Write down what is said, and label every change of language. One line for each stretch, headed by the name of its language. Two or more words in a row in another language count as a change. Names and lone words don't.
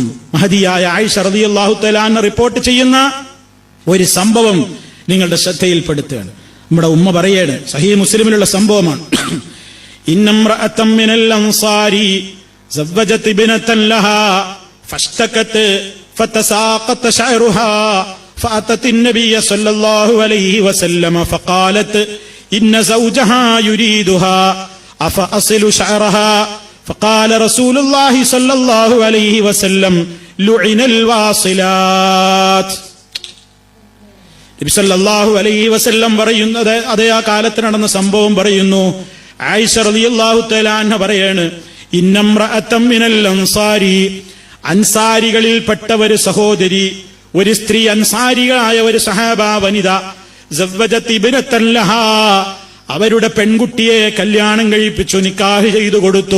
Malayalam: മഹദിയായ ആയിഷ
Arabic: رضي الله تعالى عنها
Malayalam: റിപ്പോർട്ട് ചെയ്യുന്ന ഒരു സംഭവം നിങ്ങളുടെ ശ്രദ്ധയിൽപ്പെടുത്തുകയാണ്. നമ്മുടെ ഉമ്മ പറയാണ്, സഹീഹ് മുസ്ലിമിലുള്ള സംഭവമാണ്.
Arabic: إن امرأة من الأنصار زوجت بنتا لها فاشتكت فتساقط شعرها فأتت النبي صلى الله عليه وسلم فقالت إن زوجها يريدها أفأصل شعرها فقال رسول الله صلى الله عليه وسلم لعن الواصلات.
Malayalam: നബി
Arabic: صلى الله عليه وسلم
Malayalam: പറയുന്നത് അതേ ആ കാലത്ത് നടന്ന സംഭവം പറയുന്നു. ആയിഷ
Arabic: رضي الله تعالى عنها
Malayalam: പറയാണ്,
Arabic: إن امرأة من الأنصار,
Malayalam: അൻസാരികളിൽപ്പെട്ട ഒരു സഹോദരി, ഒരു സ്ത്രീ, അൻസാരിയായ ഒരു സഹാബ വനിത,
Arabic: زوجت ابنة لها,
Malayalam: അവരുടെ പെൺകുട്ടിയെ കല്യാണം കഴിപ്പിച്ചു, നിക്കാഹ് ചെയ്തു കൊടുത്തു.